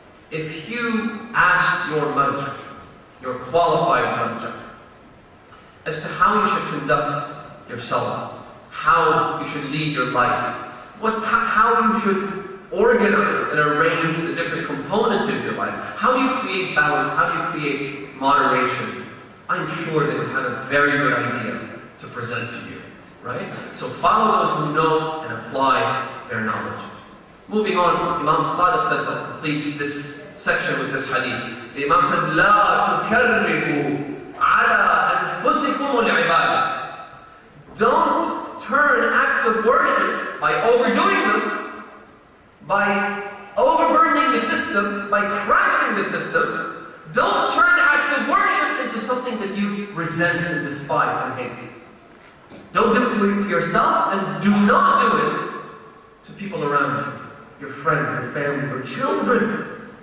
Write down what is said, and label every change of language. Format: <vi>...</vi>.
<en>If you ask your Marja, your qualified Marja, as to how you should conduct yourself, how you should lead your life, how you should organize and arrange the different components of your life, how do you create balance, how do you create moderation, I'm sure they would have a very good idea to present to you, right? So follow those who know and apply their knowledge. Moving on, Imam Sadiq says, I'll complete this section with this hadith. The Imam says,</en> <ar>لا تكرهوا على أنفسكم العبادة.</ar> <en>Don't turn acts of worship by overdoing them, by overburdening the system, by crashing the system. Don't turn acts of worship into something that you resent and despise and hate. Don't do it to yourself, and do not do it to people around you, your friends, your family, your children.</en>